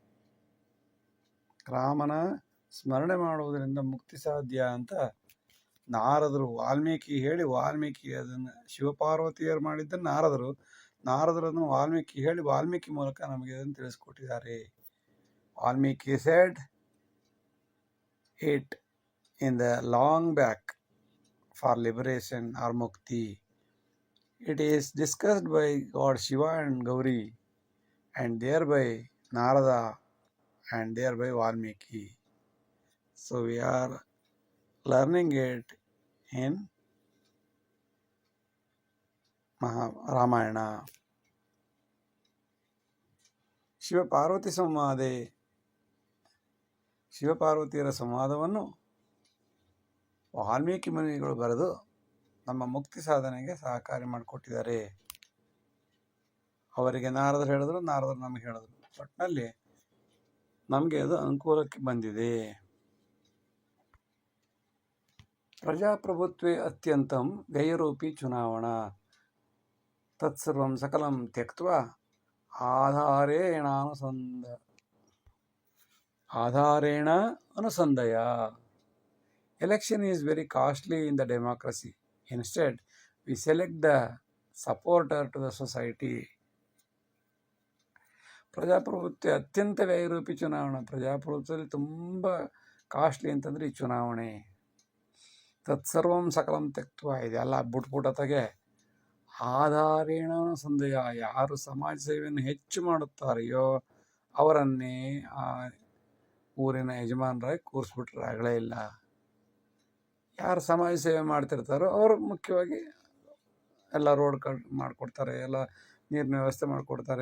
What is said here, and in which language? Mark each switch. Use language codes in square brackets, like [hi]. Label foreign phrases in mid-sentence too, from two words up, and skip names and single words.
[kn] ರಾಮನ ಸ್ಮರಣೆ ಮಾಡುವುದರಿಂದ ಮುಕ್ತಿ ಸಾಧ್ಯ ಅಂತ ನಾರದರು ವಾಲ್ಮೀಕಿ ಹೇಳಿ, ವಾಲ್ಮೀಕಿ ಅದನ್ನು ಶಿವಪಾರ್ವತಿಯರು ಮಾಡಿದ್ದನ್ನು ನಾರದರನ್ನು ವಾಲ್ಮೀಕಿ ಹೇಳಿ, ವಾಲ್ಮೀಕಿ ಮೂಲಕ ನಮಗೆ ಅದನ್ನು ತಿಳಿಸ್ಕೊಟ್ಟಿದ್ದಾರೆ. [en] ವಾಲ್ಮೀಕಿ said it in the long back for liberation or mukti. It is discussed by God Shiva and Gauri, and thereby Narada, and thereby Valmiki. So we are learning it in Ramayana. [kn] ಶಿವಪಾರ್ವತಿ ಸಂವಾದೆ, ಶಿವಪಾರ್ವತಿಯರ ಸಂವಾದವನ್ನು ವಾಲ್ಮೀಕಿ ಮುನಿಗಳು ಬರೆದು ನಮ್ಮ ಮುಕ್ತಿ ಸಾಧನೆಗೆ ಸಹಕಾರಿ ಮಾಡಿಕೊಟ್ಟಿದ್ದಾರೆ. ಅವರಿಗೆ ನಾರದರು ಹೇಳಿದ್ರು, ನಾರದರು ನಮಗೆ ಹೇಳಿದ್ರು. ಒಟ್ಟಿನಲ್ಲಿ ನಮಗೆ ಅದು ಅನುಕೂಲಕ್ಕೆ ಬಂದಿದೆ. [sa] ಪ್ರಜಾಪ್ರಭುತ್ವೇ ಅತ್ಯಂತಂ ವ್ಯಯರೂಪಿ ಚುನಾವಣಾ ತತ್ಸರ್ವಂ ಸಕಲಂ ತ್ಯಕ್ತ್ವಾ ಆಧಾರೇಣ ಅನುಸಂಧಯ. [en] Election is very costly in the democracy. Instead, we select the supporter to the society. [sa] ಪ್ರಜಾಪ್ರಭುತ್ವ ಅತ್ಯಂತ ವ್ಯಯರೂಪಿ ಚುನಾವಣಾ. [kn] ಪ್ರಜಾಪ್ರಭುತ್ವದಲ್ಲಿ ತುಂಬ ಕಾಸ್ಟ್ಲಿ ಅಂತಂದರೆ ಈ ಚುನಾವಣೆ. [sa] ತತ್ಸರ್ವಂ ಸಕಲಂ ತ್ಯಕ್ತ್ವ, [kn] ಇದೆಲ್ಲ ಬಿಟ್ಬಿಟ್ಟತೆಗೆ [sa] ಆಧಾರೇಣ ಸಂದೇಹ. [kn] ಯಾರು ಸಮಾಜ ಸೇವೆಯನ್ನು ಹೆಚ್ಚು ಮಾಡುತ್ತಾರೆಯೋ ಅವರನ್ನೇ ಆ ಊರಿನ ಯಜಮಾನರಾಗಿ ಕೂರಿಸ್ಬಿಟ್ರೆ ಆಗಲೇ ಇಲ್ಲ. ಯಾರು ಸಮಾಜ ಸೇವೆ ಮಾಡ್ತಿರ್ತಾರೋ ಅವರು ಮುಖ್ಯವಾಗಿ ಎಲ್ಲ ರೋಡ್ ಮಾಡಿಕೊಡ್ತಾರೆ, ಎಲ್ಲ ನೀರಿನ ವ್ಯವಸ್ಥೆ ಮಾಡಿಕೊಡ್ತಾರೆ.